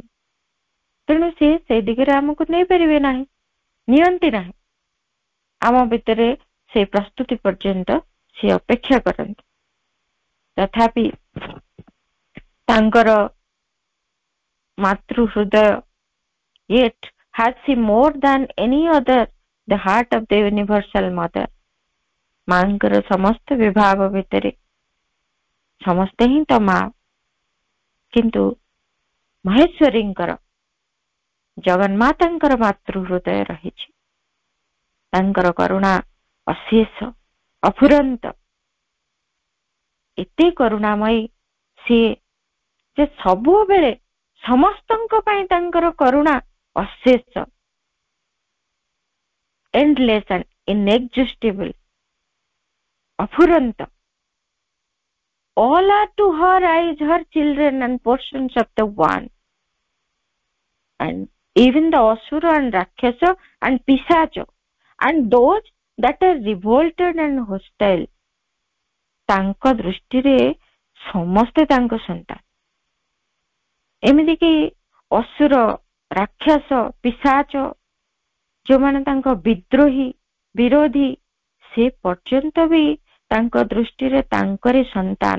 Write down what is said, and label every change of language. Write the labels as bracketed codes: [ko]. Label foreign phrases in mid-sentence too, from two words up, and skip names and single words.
[or] ତେଣୁ ସେ ସେଇ ଦିଗରେ ଆମକୁ ନେଇପାରିବେ ନାହିଁ, ନିଅନ୍ତି ନାହିଁ। ଆମ ଭିତରେ ସେଇ ପ୍ରସ୍ତୁତି ପର୍ଯ୍ୟନ୍ତ ସେ ଅପେକ୍ଷା କରନ୍ତି। ତଥାପି ତାଙ୍କର ମାତୃ ହୃଦୟ, [en] yet has she more than any other the heart of the universal mother। [or] ମାଙ୍କର ସମସ୍ତ ବିଭାଗ ଭିତରେ ସମସ୍ତେ ହିଁ ତ ମା, କିନ୍ତୁ ମହେଶ୍ୱରୀଙ୍କର, ଜଗନ୍ମାତାଙ୍କର ମାତୃ ହୃଦୟ ରହିଛି। ତାଙ୍କର କରୁଣା ଅଶେଷ, ଅଫୁରନ୍ତ, ଏତେ କରୁଣାମୟୀ ସିଏ ଯେ ସବୁବେଳେ ସମସ୍ତଙ୍କ ପାଇଁ ତାଙ୍କର କରୁଣା ଅଶେଷ, [en] endless and inexhaustible, ଅଫୁରନ୍ତ। All are to her eyes her children and portions of the one, and even the asura and rakshasa and pisacha and those that are revolted and hostile, [or] ତାଙ୍କ ଦୃଷ୍ଟିରେ ସମସ୍ତେ ତାଙ୍କ ସନ୍ତାନ। ଏମିତିକି ଅସୁର, ରାକ୍ଷସ, ପିଶାଚ, ଯୋଉମାନେ ତାଙ୍କ ବିଦ୍ରୋହୀ, ବିରୋଧୀ, ସେ ପର୍ଯ୍ୟନ୍ତ ବି ତାଙ୍କ ଦୃଷ୍ଟିରେ ତାଙ୍କରି ସନ୍ତାନ।